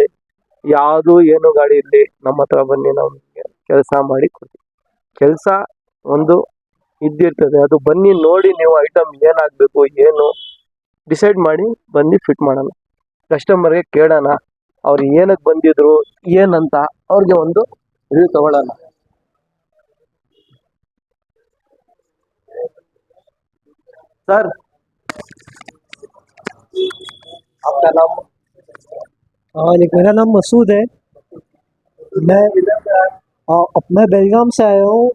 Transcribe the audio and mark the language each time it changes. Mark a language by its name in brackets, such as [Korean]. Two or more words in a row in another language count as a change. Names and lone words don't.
[Kannada] ಯಾವುದು ಏನು ಗಾಡಿ ಇರಲಿ ನಮ್ಮ ಹತ್ರ ಬನ್ನಿ, ನಾವು ಕೆಲಸ ಮಾಡಿ ಕೊಡ್ತೀವಿ. ಕೆಲಸ ಒಂದು ಇದ್ದಿರ್ತದೆ, ಅದು ಬನ್ನಿ ನೋಡಿ ನೀವು ಐಟಮ್ ಏನಾಗಬೇಕು ಏನು ಡಿಸೈಡ್ ಮಾಡಿ ಬಂದು ಫಿಟ್ ಮಾಡೋಣ. ಕಸ್ಟಮರ್ಗೆ ಕೇಳೋಣ ಅವ್ರು ಏನಕ್ಕೆ ಬಂದಿದ್ರು ಏನಂತ, ಅವ್ರಿಗೆ ಒಂದು ರಿವ್ಯೂ ತಗೊಳ್ಳೋಣ. [Hindi] सर आपका नाम? मेरा नाम मसूद है। मैं मैं बेलगाम से आया हूँ।